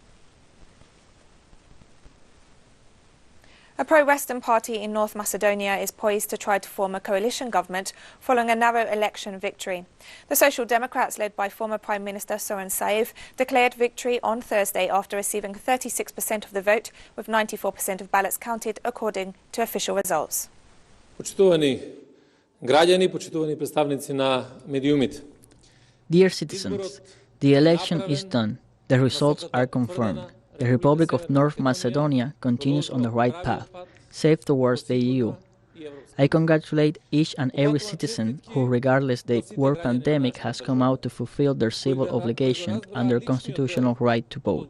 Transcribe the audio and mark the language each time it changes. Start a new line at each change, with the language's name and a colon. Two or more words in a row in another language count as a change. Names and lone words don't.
English: A pro-Western party in North Macedonia is poised to try to form a coalition government following a narrow election victory. The Social Democrats, led by former Prime Minister Zoran Zaev, declared victory on Thursday after receiving 36% of the vote, with 94% of ballots counted according to official results.
Macedonian: Почитувани граѓани, почитувани представници на медиумите.
English: Dear citizens, the election is done. The results are confirmed. The Republic of North Macedonia continues on the right path, safe towards the EU. I congratulate each and every citizen who, regardless the world pandemic, has come out to fulfill their civil obligation and their constitutional right to vote.